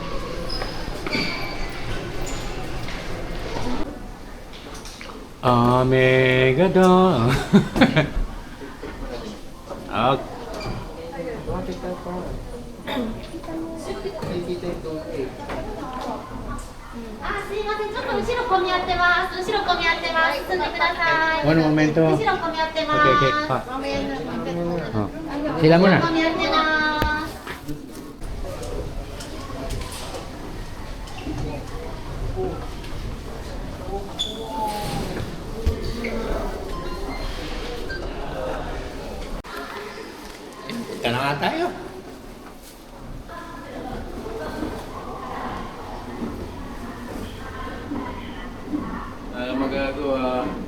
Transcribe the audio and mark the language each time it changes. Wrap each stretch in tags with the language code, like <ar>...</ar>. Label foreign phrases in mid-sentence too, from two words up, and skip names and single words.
<tl>Megadon. Okay. Bakit tayo pa? Nakikita yung tubig.</tl> <ja>あ、すいません。ちょっと後ろ混み合ってます。後ろ混み合ってます。進んでください。</ja> <en>One momento.</en> <ja>後ろ混み合ってます。</ja> <en>Okay, okay.</en> <tl>Pa. Mamaya na. Oh. Sila muna.</tl> <ja>混み合ってます。</ja> <tl>Punta na nga tayo. Ano magagawa?</tl>